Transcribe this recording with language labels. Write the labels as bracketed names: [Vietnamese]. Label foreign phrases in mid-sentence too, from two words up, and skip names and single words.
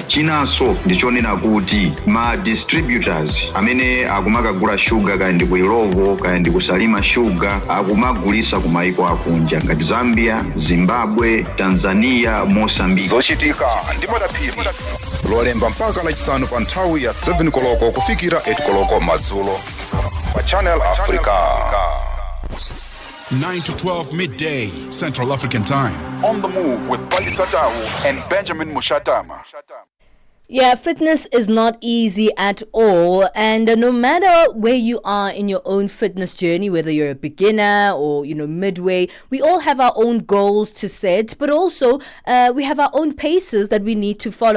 [Nyanja] Chinanso ndichonena kuti ma distributors amene akumakagula shuga kaya ndi ku Ilovo kaya ndi ku Salima Sugar akumagulisa ku maiko akunja ngati Zambia, Zimbabwe, Tanzania, Mozambique. Zochitika ndi madaphiri lolemba mpaka lachisanu pa nthawi ya 7 koloko kufikira 8 koloko madzulo pa Channel Africa. [English] 9 to 12 midday Central African Time. On the Move with Palesa and Benjamin Moshatama. Yeah, fitness is not easy at all, and no matter where you are in your own fitness journey, whether you're a beginner or midway, we all have our own goals to set, but also we have our own paces that we need to follow.